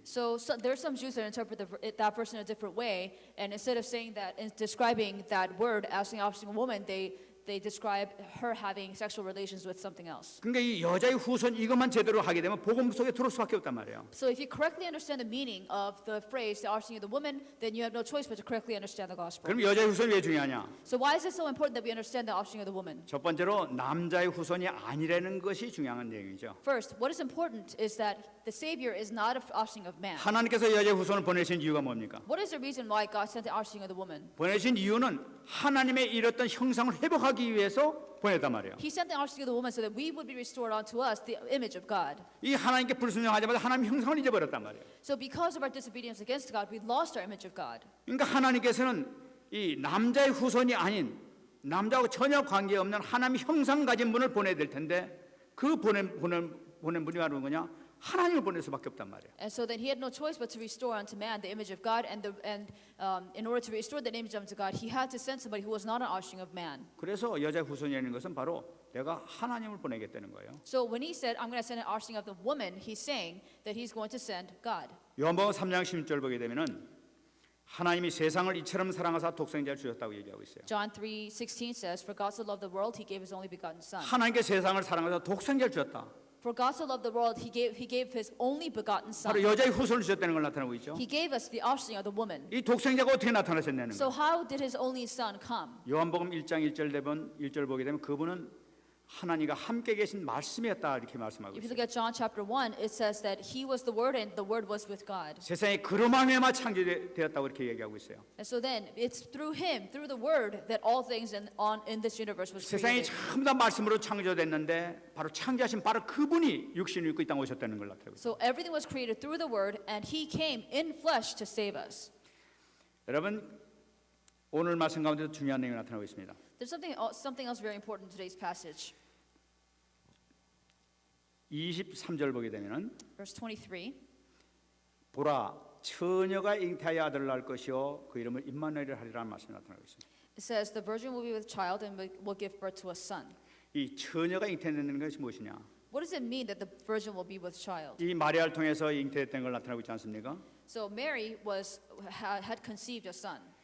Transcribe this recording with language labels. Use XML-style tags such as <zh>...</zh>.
<en>So there are some Jews that interpret that verse in a different way, and instead of saying that and describing that word as the offspring of a woman, they describe her having sexual relations with something else.</en> <ko>그러니까 이 여자의 후손 이것만 제대로 하게 되면 복음 속에 들어올 수밖에 없단 말이에요.</ko> <en>So if you correctly understand the meaning of the phrase "the offspring of the woman," then you have no choice but to correctly understand the gospel.</en> <ko>그럼 여자의 후손이 왜 중요하냐?</ko> <en>So why is it so important that we understand the offspring of the woman?</en> <ko>첫 번째로 남자의 후손이 아니라는 것이 중요한 내용이죠.</ko> <en>First, what is important is that the Savior is not an offspring of man.</en> <ko>하나님께서 여자의 후손을 보내신 이유가 뭡니까?</ko> <en>What is the reason why God sent the offspring of the woman?</en> <ko>보내신 이유는 하나님의 잃었던 형상을 회복하기 위해서 보냈단 말이에요.</ko> <en>He sent the offspring of the woman so that we would be restored unto us the image of God.</en> <ko>이 하나님께 불순종하자마자 하나님 형상을 잊어버렸단 말이에요.</ko> <en>So because of our disobedience against God, we lost our image of God.</en> <ko>그러니까 하나님께서는 이 남자의 후손이 아닌 남자하고 전혀 관계없는 하나님 형상 가진 분을 보내야 될 텐데 그 보낸 분이 바로 뭐냐? 하나님을 보낼 수밖에 없단 말이에요.</ko> <en>And so then he had no choice but to restore unto man the image of God, and in order to restore that image unto God, he had to send somebody who was not an offspring of man.</en> <ko>그래서 여자의 후손이라는 것은 바로 내가 하나님을 보내겠다는 거예요.</ko> <en>So when he said, "I'm going to send an offspring of the woman," he's saying that he's going to send God.</en> <ko>요한복음 3장 16절 보게 되면은 하나님이 세상을 이처럼 사랑하사 독생자를 주셨다고 얘기하고 있어요.</ko> <en>John 3:16 says, "For God so loved the world, he gave his only begotten Son."</en> <ko>하나님께 세상을 사랑하사 독생자를 주셨다.</ko> <en>For God so loved the world, he gave his only begotten Son.</en> <ko>바로 여자의 후손을 주셨다는 걸 나타내고 있죠.</ko> <en>He gave us the offspring of the woman.</en> <ko>이 독생자가 어떻게 나타나셨냐는</ko> <en>So how did his only Son come?</en> <ko>요한복음 1장 1절 보게 되면 그분은 하나님과 함께 계신 말씀이었다 이렇게 말씀하고</ko> <en>If you</en> <ko>있어요.</ko> <en>look at John chapter 1, it says that he was the Word and the Word was with God.</en> <ko>세상에 그로 말미암아 창조되었다고 이렇게 얘기하고 있어요.</ko> <en>And so then it's through him, through the Word, that all things in this universe was</en> <ko>세상이</ko> <en>created.</en> <ko>전부 다 말씀으로 창조됐는데 바로 창조하신 바로 그분이 육신을 입고 이 땅에 오셨다는 걸 나타내고 있어요.</ko> <en>So everything was created through the Word, and he came in flesh to save us.</en> <ko>여러분 오늘 말씀 가운데도 중요한 내용이 나타나고 있습니다.</ko> <en>There's something else very important in today's passage.</en> <ko>23절 보게 되면은</ko> <en>Verse 23.</en> <ko>보라 처녀가 잉태하여 아들을 낳을 것이요 그 이름을 임마누엘이라 하리라는 말씀이 나타나고 있습니다.</ko> <en>It says, the virgin will be with child and will give birth to a son.</en> <ko>이 처녀가 잉태되는 것이 무엇이냐?</ko> <en>What does it mean that the virgin will be with child?</en> <ko>이 마리아를 통해서 잉태됐다는 걸 나타나고 있지 않습니까?</ko> <en>So Mary had conceived a son.</en>